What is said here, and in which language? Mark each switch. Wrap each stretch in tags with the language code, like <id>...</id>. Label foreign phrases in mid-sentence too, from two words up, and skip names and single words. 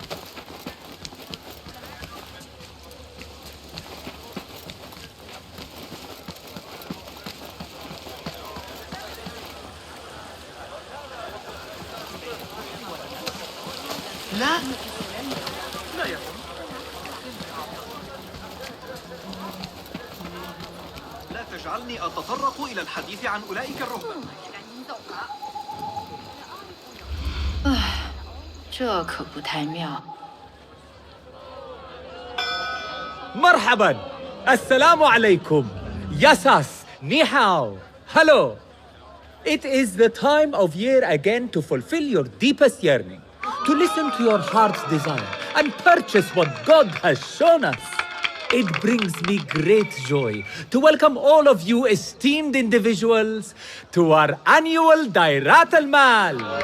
<ar>لا لا يكن. لا تجعلني أتطرق إلى الحديث عن أولئك الرهبان.</ar> <zh>这可不太妙。</zh> <ar>مرحبا السلام عليكم</ar> <en>Yasas</en> <zh>你好</zh> <en>Hello It is the time of year again to fulfill your deepest yearning, to listen to your heart's desire and purchase what God has shown us. It brings me great joy to welcome all of you esteemed individuals to our annual Dairat al-Mal.</en>